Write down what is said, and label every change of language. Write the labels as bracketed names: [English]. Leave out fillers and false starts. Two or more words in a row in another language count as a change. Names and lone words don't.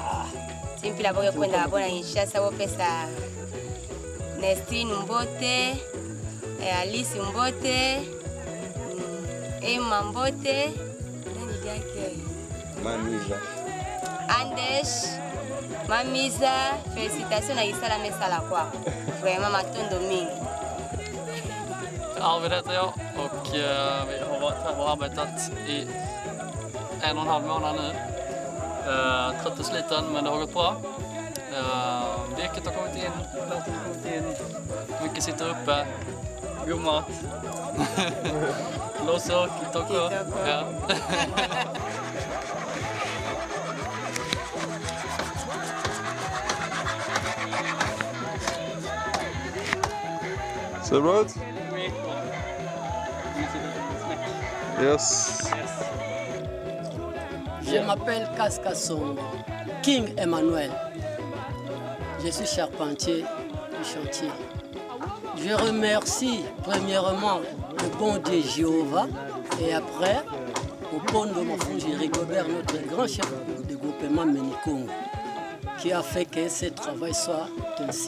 [Lingala] Simpila boke kwenda abona Kinshasa bopesa Nestine Mbote, Alice Mbote, Emma Mbote, nani yake? Mamisa. Andesh, Mamisa, félicitations na Isala Mesala kwa. Vraiment matondo mingi. [Swedish] Arvid heter jag och vi har varit här och arbetat i 1,5 månad nu. Trött och sliten, men det har gått bra. Virket har kommit in, låten har kommit in, mycket sitter uppe, god mat. Låsor, kitoko. Ja. [English] So right? Yes. [French] Je m'appelle Kaskasongo, King Emmanuel. Je suis charpentier du chantier. Je remercie premièrement le bon Dieu Jéhovah et après au pont de Mafungi Rigobert, notre grand chef de groupement Ménikongo, qui a fait que ce travail soit ainsi.